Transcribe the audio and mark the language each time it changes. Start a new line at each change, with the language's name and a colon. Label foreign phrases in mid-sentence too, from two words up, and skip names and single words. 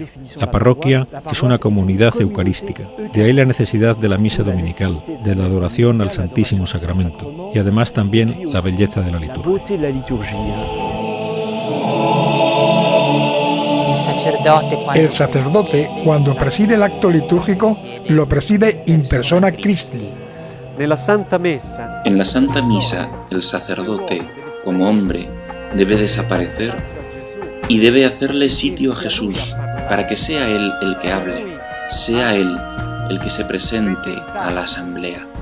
Spanish: La parroquia es una comunidad eucarística, de ahí la necesidad de la misa dominical, de la adoración al Santísimo Sacramento y además también la belleza de la liturgia. El sacerdote, cuando preside el acto litúrgico, lo preside
Latin: in persona Christi.
Spanish: En la Santa Misa, el sacerdote, como hombre, debe desaparecer y debe hacerle sitio a Jesús, para que sea Él el que hable, sea Él el que se presente a la asamblea.